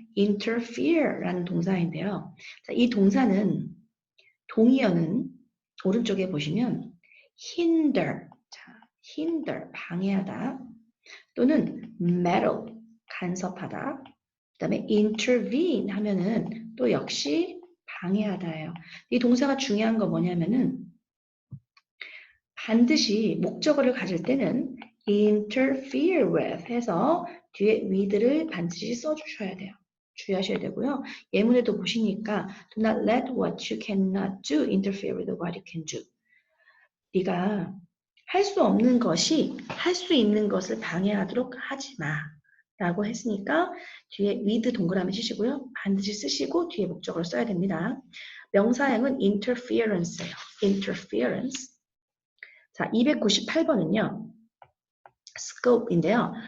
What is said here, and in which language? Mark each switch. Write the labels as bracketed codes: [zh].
[ko] interfere라는 동사인데요. 자, 이 동사는 동의어는 오른쪽에 보시면 hinder, 자, hinder 방해하다 또는 meddle 간섭하다 그 다음에 intervene 하면은 또 역시 방해하다예요. 이 동사가 중요한 거 뭐냐면은 반드시 목적어를 가질 때는 interfere with 해서 뒤에 with를 반드시 써주셔야 돼요. 주의하셔야 되고요. 예문에도 보시니까 [en] do not let what you cannot do interfere with what you can do. [ko] 네가 할 수 없는 것이 할 수 있는 것을 방해하도록 하지 마. 라고 했으니까 뒤에 with 동그라미 치시고요. 반드시 쓰시고 뒤에 목적어를 써야 됩니다. 명사형은 interference예요. interference. 자, 298번은요. scope인데요.